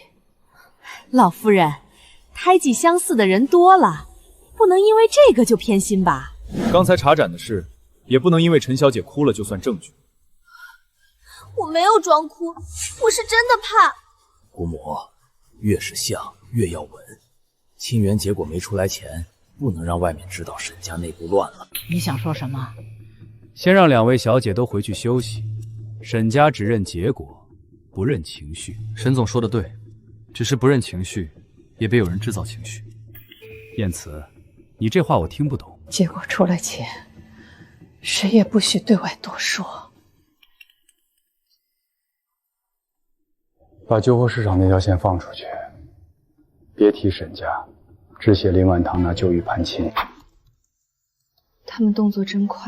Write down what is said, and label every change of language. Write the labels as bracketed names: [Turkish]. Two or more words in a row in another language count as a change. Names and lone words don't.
[Chinese] 老夫人，胎記相似的人多了，不能因為這個就偏心吧？剛才查斬的事，也不能因為陳小姐哭了就算證據。我沒有裝哭，我是真的怕。姑母，越是像越要穩。清源結果沒出來前，不能讓外面知道沈家內部亂了。你想說什麼？先讓兩位小姐都回去休息，沈家只認結果，不認情緒。沈總說的對，只是不認情緒，也別有人製造情緒。燕慈，你這話我聽不懂。結果出來前，誰也不許对外多說。把旧货市场那条线放出去，别提沈家，只写林婉堂那旧狱攀亲。他们动作真快。